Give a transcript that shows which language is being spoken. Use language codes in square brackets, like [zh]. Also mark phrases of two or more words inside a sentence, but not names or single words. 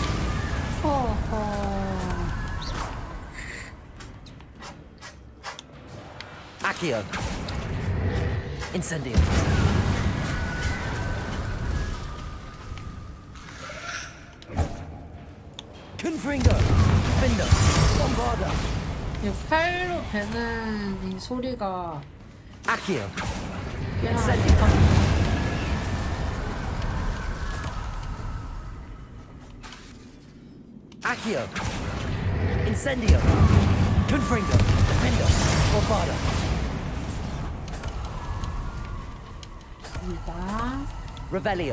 [la] Accio. Incendio. Confringo. Defender. Bombarda. [ko] 이 팔로 베는 이 소리가 [la] Accio. [ko] 꽤나 [la] Incendio. [ko] 좋다. [la] Accio. Incendio. Confringo. Defendo. Bombada. [ko] 여기다. [la] Revelio.